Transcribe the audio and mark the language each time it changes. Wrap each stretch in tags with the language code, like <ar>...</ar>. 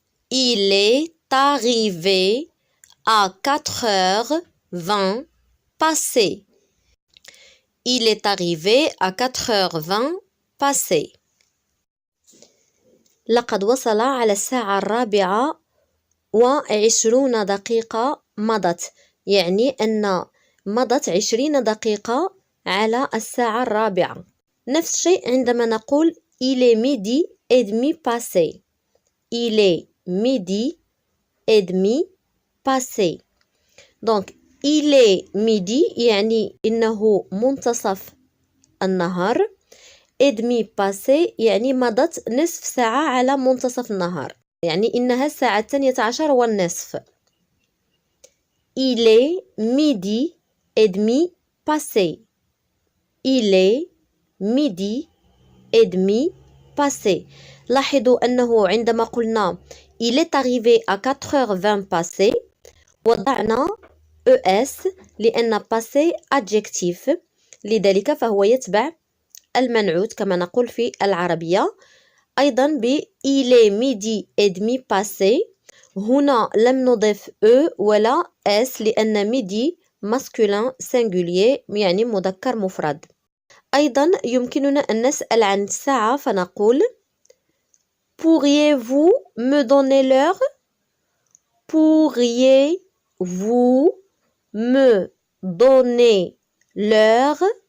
<fr>Il est arrivé à 4h20 passées. Il est arrivé à 4h20 passées.</fr> <ar>لقد وصل على الساعة 24 دقيقة مضت، يعني أن مضت 20 دقيقة على الساعة 4. نفس الشيء عندما نقول</ar> <fr>il est midi et demi passé. Il est midi et demi passé. Donc il est midi</fr> <ar>يعني إنه منتصف النهار.</ar> <fr>et demi passé</fr> <ar>يعني مضت نصف ساعة على منتصف النهار، يعني إنها الساعة 12:30.</ar> <fr>Il est midi et demi passé. Il est midi et demi passé.</fr> <ar>لاحظوا أنه عندما قلنا</ar> <fr>il est arrivé à 4h20 passé</fr> <ar>وضعنا ES لأن passé adjectif، لذلك فهو يتبع المنعوت كما نقول في العربية. أيضا ب</ar> <fr>il est midi et demi passé</fr> <ar>هنا لم نضيف E ولا S لأن midi masculin singulier يعني مذكر مفرد. أيضا يمكننا أن نسأل عن الساعة فنقول</ar> <fr>Pourriez-vous me donner l'heure? Pourriez-vous me donner l'heure?</fr>